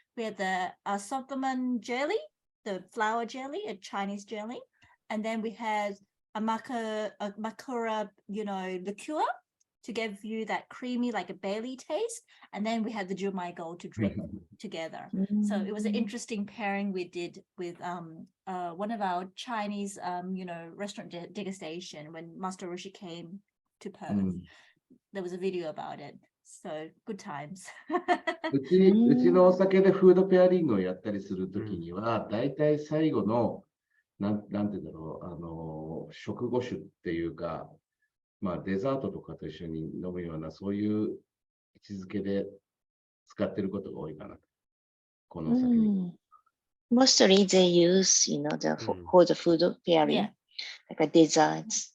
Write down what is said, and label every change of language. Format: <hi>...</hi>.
<en>We had the asotaman jelly, the flour jelly, a Chinese jelly, and then we had a makura, liqueur to give you that creamy, like a Bailey taste. And then we had the Jumai Gold to drink together. So it was an interesting pairing we did with one of our Chinese, restaurant degustation when Master Hiroshi came to Perth. There was a video about it. So good times.</en> <ja>うちのお酒でフードペアリングをやったりするときには、だいたい最後の、なんて言うんだろう、食後酒っていうか、デザートとかと一緒に飲むような、そういう位置づけで使ってることが多いかな。このお酒に。</ja> <en>Mostly they use, for the food pairing, like a desserts.</en>